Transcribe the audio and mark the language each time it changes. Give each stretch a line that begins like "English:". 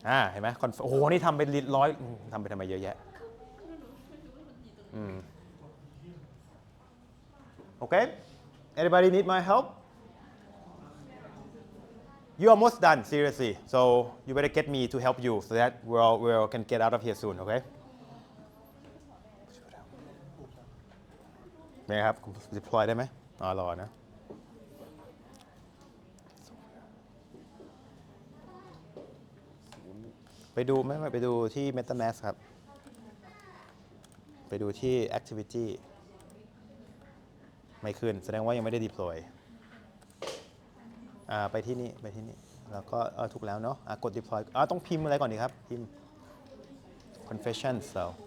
Thai: เห็นไหมโอ้โหนี่ทำเป็นร้อยทำไปทำไมเยอะแยะ
English: Okay anybody need my help You almost done, seriously. So you better get me to help you so that we all can get out of here soon, okay?
Thai: เนี่ยครับ deploy ได้ไหมรอนะ ไปดูไหมไปดูที่ MetaMask ครับ ไปดูที่ activity ไม่ขึ้นแสดงว่ายังไม่ได้ deployไปที่นี่แล้วก็ถูกแล้วเนาะกด deploy ต้องพิมพ์อะไรก่อนดีครับพิมพ์ confession so